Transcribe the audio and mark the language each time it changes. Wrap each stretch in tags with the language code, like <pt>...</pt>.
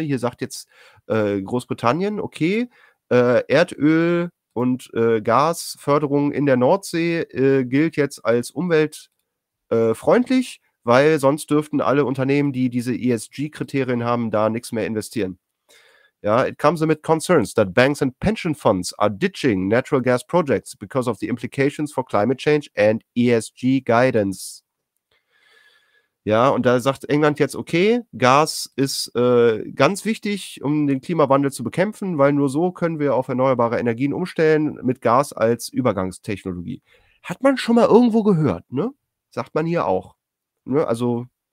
<de>Hier sagt jetzt Großbritannien, okay, Erdöl und Gasförderung in der Nordsee gilt jetzt als umweltfreundlich, weil sonst dürften alle Unternehmen, die diese ESG-Kriterien haben, da nichts mehr investieren.</de> <en>Ja, it comes amid concerns that banks and pension funds are ditching natural gas projects because of the implications for climate change and ESG guidance.</en> <de>Ja, und da sagt England jetzt, okay, Gas ist ganz wichtig, um den Klimawandel zu bekämpfen, weil nur so können wir auf erneuerbare Energien umstellen mit Gas als Übergangstechnologie. Hat man schon mal irgendwo gehört, ne? Sagt man hier auch. Ne? Also.</de>